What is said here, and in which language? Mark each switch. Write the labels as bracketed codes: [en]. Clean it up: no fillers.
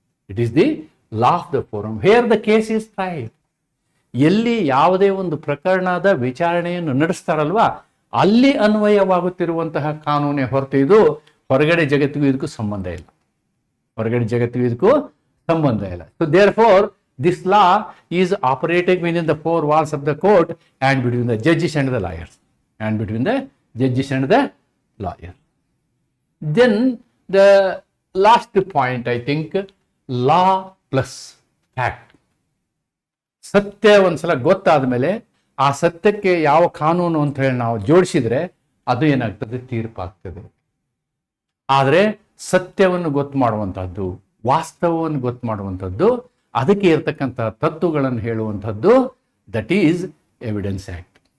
[en] It is the law of the forum where the case is tried. [kn] ಎಲ್ಲಿ ಯಾವುದೇ ಒಂದು ಪ್ರಕರಣದ ವಿಚಾರಣೆಯನ್ನು ನಡೆಸ್ತಾರಲ್ವಾ, ಅಲ್ಲಿ ಅನ್ವಯವಾಗುತ್ತಿರುವಂತಹ ಕಾನೂನೇ ಹೊರತು ಇದು ಹೊರಗಡೆ ಜಗತ್ತಿಗೂ ಇದಕ್ಕೂ ಸಂಬಂಧ ಇಲ್ಲ. ಹೊರಗಡೆ ಜಗತ್ತಿಗೂ ಇದಕ್ಕೂ ಸಂಬಂಧ ಇಲ್ಲ. [en] So therefore this law is operating within the four walls of the court and between the judges and the lawyers. And between the judges and the lawyer. Then the last point, I think, law plus fact. [kn] ಸತ್ಯ ಒಂದ್ಸಲ ಗೊತ್ತಾದ ಮೇಲೆ ಆ ಸತ್ಯಕ್ಕೆ ಯಾವ ಕಾನೂನು ಅಂತ ಹೇಳಿ ನಾವು ಜೋಡಿಸಿದ್ರೆ ಅದು ಏನಾಗ್ತದೆ, ತೀರ್ಪಾಗ್ತದೆ. ಆದರೆ ಸತ್ಯವನ್ನು ಗೊತ್ತು ಮಾಡುವಂಥದ್ದು, ವಾಸ್ತವವನ್ನು ಗೊತ್ತು ಮಾಡುವಂಥದ್ದು, ಅದಕ್ಕೆ ಇರತಕ್ಕಂಥ ತತ್ವಗಳನ್ನು ಹೇಳುವಂಥದ್ದು, [en] That is evidence act.